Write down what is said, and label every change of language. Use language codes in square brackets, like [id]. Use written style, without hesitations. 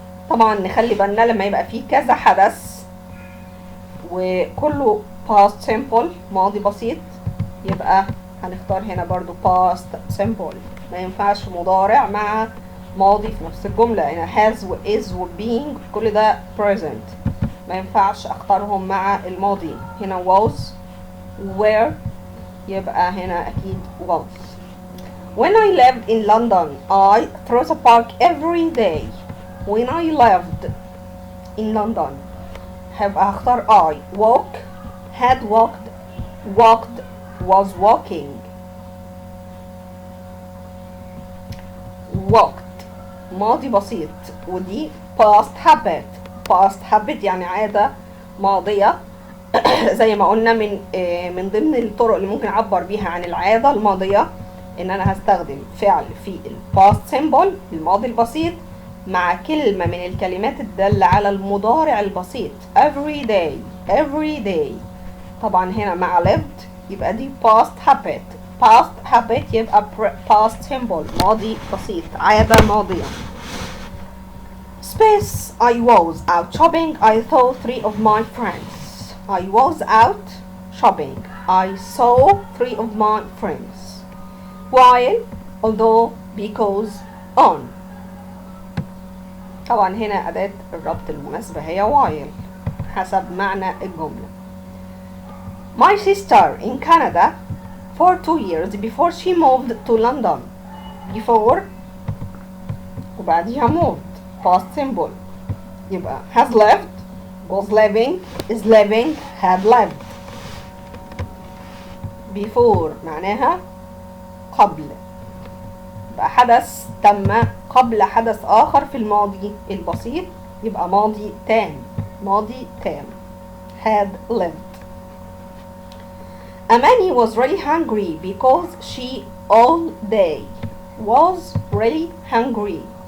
[ar] طبعا نخلي بالنا لما يبقى فيه كذا حدث وكله [en] past simple [ar] ماضي بسيط يبقى هنختار هنا برضو [en] past simple. [ar] ما ينفعش مضارع مع ماضي في نفس الجملة. هنا has و is و being كل ده present. ما ينفعش اختارهم مع الماضي. هنا [en] was were [ar] يبقى هنا اكيد was. [en] When I lived in London I threw the park every day. When I lived in London [ar] هبقى هختار [en] I walk had walked walked was walking. [ar] walked ماضي بسيط ودي past habit. [en] past habit [ar] يعني عادة ماضية. زي ما قلنا من ضمن الطرق اللي ممكن اعبر بيها عن العادة الماضية ان انا هستخدم فعل في [en] past simple [ar] الماضي البسيط مع كلمة من الكلمات الدالة على المضارع البسيط. [en] every day every day. [ar] طبعا هنا مع lived يبقى دي [en] past habit. past habit [ar] يبقى [en] past simple [ar] ماضي بسيط عادة ماضية. [en] Space I was out shopping. I saw 3 of my friends. I was out shopping. I saw 3 of my friends. While although because on. [ar] طبعا هنا أداة الربط المناسبة هي while حسب معنى الجملة. [en] My sister in Canada for 2 years before she moved to London. Before [ar] وبعديها [en] moved past simple [ar] يبقى [en] has lived was living is living had lived. [ar] before معناها قبل يبقى حدث تم قبل حدث آخر في الماضي البسيط يبقى ماضي تام. ماضي تام [en] had lived. Amani was really hungry because she all day was really hungry.